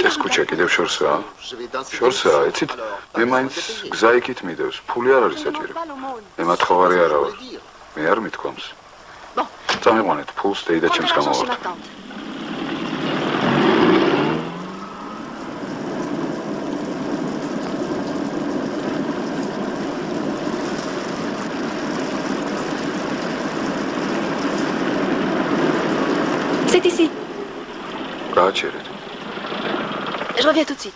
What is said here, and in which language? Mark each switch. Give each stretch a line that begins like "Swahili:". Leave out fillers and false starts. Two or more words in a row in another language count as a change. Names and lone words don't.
Georgian: ვიტეს ქუჩა კიდევ შორსაა? შორსაა, იცით? მე მაინც გზა იქით მიდევს, ფული არ არის საჭირო. მე მათხოვარი არა ვარ. მე არ მithქვამს. წამიყვანეთ ფულს დეიდა ჩემს გამოვართ.
French: C'est ici.
Georgian: გააჩერეთ.
French: Je reviens tout de suite.